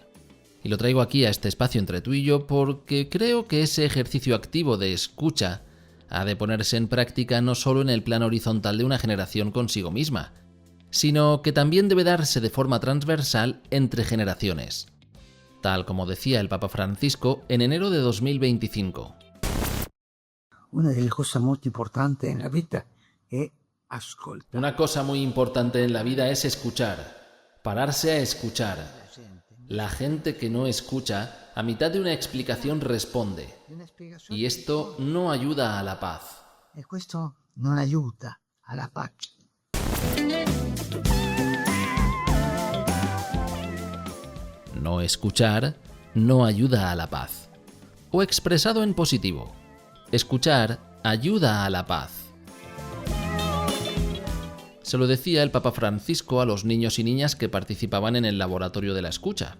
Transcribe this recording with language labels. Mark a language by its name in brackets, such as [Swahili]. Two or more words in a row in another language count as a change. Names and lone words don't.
[Spanish] Y lo traigo aquí a este espacio entre tú y yo porque creo que ese ejercicio activo de escucha ha de ponerse en práctica no solo en el plano horizontal de una generación consigo misma, sino que también debe darse de forma transversal entre generaciones, tal como decía el Papa Francisco en enero de 2025. [Italian] Una delle cose molto importanti nella vita è ascoltare. [Spanish] Una cosa muy importante en la vida es escuchar, pararse a escuchar. La gente que no escucha, a mitad de una explicación responde, y esto no ayuda a la paz. [Italian] E questo non aiuta alla pace. [Spanish] No escuchar no ayuda a la paz. O expresado en positivo, escuchar ayuda a la paz. Se lo decía el Papa Francisco a los niños y niñas que participaban en el laboratorio de la escucha.